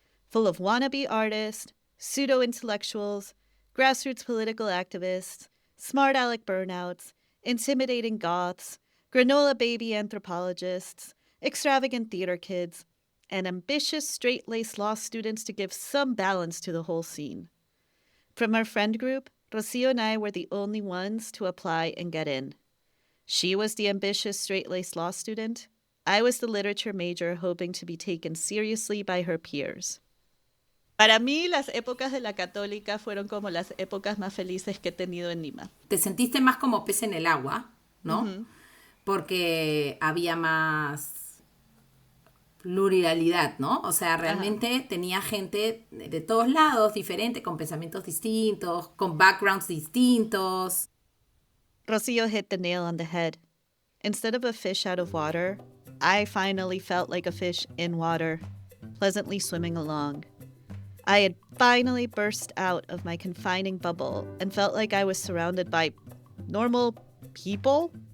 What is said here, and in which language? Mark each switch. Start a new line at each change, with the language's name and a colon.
English: Full of wannabe artists, pseudo-intellectuals, grassroots political activists, smart aleck burnouts, intimidating goths, granola baby anthropologists, extravagant theater kids, and ambitious straight-laced law students to give some balance to the whole scene. From our friend group, Rocío and I were the only ones to apply and get in. She was the ambitious straight-laced law student. I was the literature major hoping to be taken seriously by her peers.
Spanish: Para mí, las épocas de la Católica fueron como las épocas más felices que he tenido en Lima. Te sentiste más como pez en el agua, ¿no? Porque había más pluralidad, ¿no? O sea, realmente tenía gente de todos lados, diferente, con pensamientos distintos, con backgrounds distintos.
English: Rocío hit the nail on the head. Instead of a fish out of water, I finally felt like a fish in water, pleasantly swimming along. I had finally burst out of my confining bubble and felt like I was surrounded by normal people.